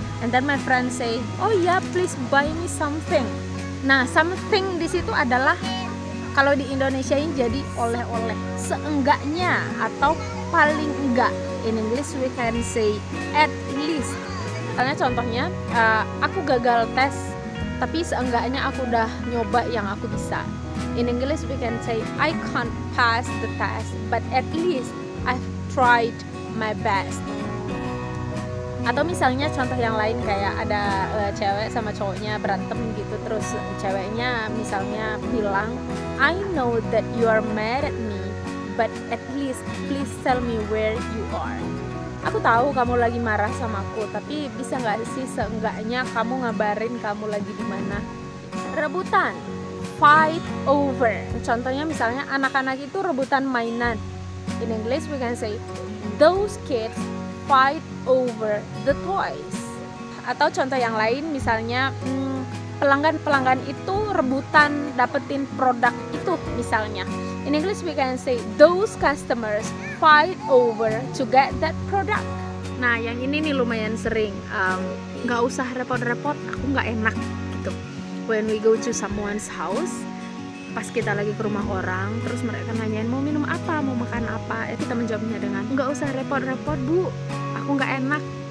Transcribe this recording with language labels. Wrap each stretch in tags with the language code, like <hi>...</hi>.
<en>And then my friend say, oh yeah, please buy me something.</en> <id>Nah, something di situ adalah kalau di Indonesia ini jadi oleh-oleh, seenggaknya atau paling enggak.</id> <en>In English we can say at least.</en> <id>Misalnya contohnya, aku gagal tes, tapi seenggaknya aku udah nyoba yang aku bisa.</id> <en>In English we can say I can't pass the test, but at least I've tried my best.</en> <id>Atau misalnya contoh yang lain kayak ada cewek sama cowoknya berantem gitu, terus ceweknya misalnya bilang</id> <en>I know that you are mad at me, but at least please tell me where you are.</en> <id>Aku tahu kamu lagi marah sama aku, tapi bisa nggak sih seenggaknya kamu ngabarin kamu lagi di mana. Rebutan, fight over. Contohnya misalnya anak-anak itu rebutan mainan.</id> <en>In English we can say those kids fight over the toys.</en> <id>Atau contoh yang lain misalnya pelanggan itu rebutan dapetin produk itu misalnya.</id> <en>In English we can say those customers fight over to get that product.</en> <id>Nah yang ini nih lumayan sering, nggak usah repot-repot, aku nggak enak gitu.</id> <en>When we go to someone's house,</en> <id>pas kita lagi ke rumah orang, terus mereka nanyain mau minum apa, mau makan apa, kita menjawabnya dengan nggak usah repot-repot bu, aku nggak enak.</id>